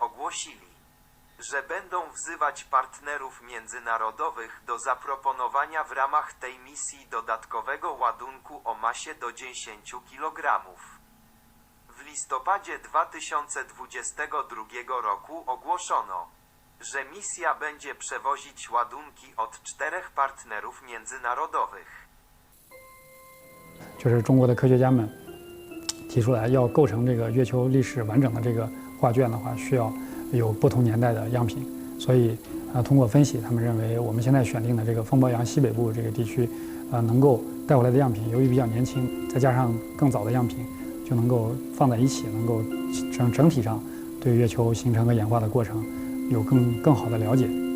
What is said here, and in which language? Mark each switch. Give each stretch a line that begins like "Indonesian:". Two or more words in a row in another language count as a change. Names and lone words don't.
Polish: ogłosili, że będą wzywać partnerów międzynarodowych do zaproponowania w ramach tej misji dodatkowego ładunku o masie do 10 kg. W listopadzie 2022 roku ogłoszono, że misja będzie przewozić ładunki od 4 partnerów międzynarodowych.
Chinese: 就是中国的科学家们提出来，要构成这个月球历史完整的这个画卷的话，需要有不同年代的样品。所以通过分析，他们认为我们现在选定的这个风暴洋西北部这个地区，能够带回来的样品，由于比较年轻，再加上更早的样品，就能够放在一起，能够整体上对月球形成和演化的过程有更好的了解。